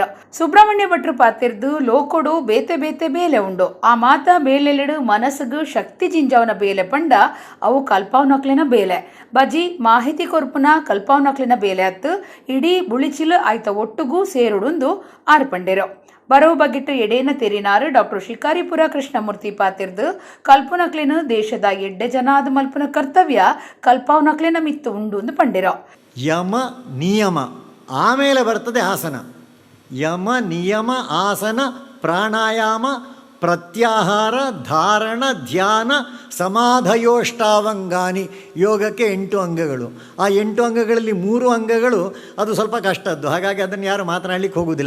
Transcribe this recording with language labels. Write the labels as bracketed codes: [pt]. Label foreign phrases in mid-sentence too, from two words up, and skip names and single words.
[tcy] ಸುಬ್ರಹ್ಮಣ್ಯ ಭಟ್ರು ಪಾತಿರ್ದು ಲೋಕೊಡು ಬೇತೆ ಬೇತೆ ಬೇಲೆ ಉಂಡು ಆ ಮಾತ ಬೇಲೆಲೆಡು ಮನಸ್ಸಿಗೂ ಶಕ್ತಿ ಜಿಂಜಾವನ ಬೇಲೆ ಪಂಡ ಅವು ಕಲ್ಪವನಕ್ಲಿನ ಬೇಲೆ ಬಜಿ ಮಾಹಿತಿ ಕೊರ್ಪುನ ಕಲ್ಪವನಕ್ಲಿನ ಬೇಲೆ ಹತ್ತು ಇಡೀ ಬುಳಿಚಿಲು ಆಯ್ತ ಒಟ್ಟುಗೂ ಸೇರುಡುಂದು ಆರ್ಪಂಡೆರೋ. ಬರೋ ಬಗೆಟ್ಟು ಎಡೇನ ತೆರಿನಾರು ಡಾಕ್ಟರ್ ಶಿಕಾರಿಪುರ ಕೃಷ್ಣಮೂರ್ತಿ ಪಾತಿರ್ದು ಕಲ್ಪನಕ್ಲಿನ ದೇಶದ ಎಡ್ಡೆ ಜನಾದ ಮಲ್ಪನ ಕರ್ತವ್ಯ ಕಲ್ಪವನಕ್ಲಿನ ಮಿತ್ತು ಉಂಡು ಎಂದು ಪಂಡಿರೋ. [kn] ಯಮ ನಿಯಮ ಆಮೇಲೆ ಬರ್ತದೆ ಆಸನ. [sa] ಯಮ ನಿಯಮ ಆಸನ ಪ್ರಾಣಾಯಾಮ ಪ್ರತ್ಯಾಹಾರ ಧಾರಣ ಧ್ಯಾನ ಸಮಾಧಯೋಷ್ಟಾವಂಗಾನಿ. [kn] ಯೋಗಕ್ಕೆ 8 ಅಂಗಗಳು. ಆ 8 ಅಂಗಗಳಲ್ಲಿ 3 ಅಂಗಗಳು ಅದು ಸ್ವಲ್ಪ ಕಷ್ಟದ್ದು, ಹಾಗಾಗಿ ಅದನ್ನು ಯಾರು ಮಾತನಾಡಲಿಕ್ಕೆ ಹೋಗುವುದಿಲ್ಲ.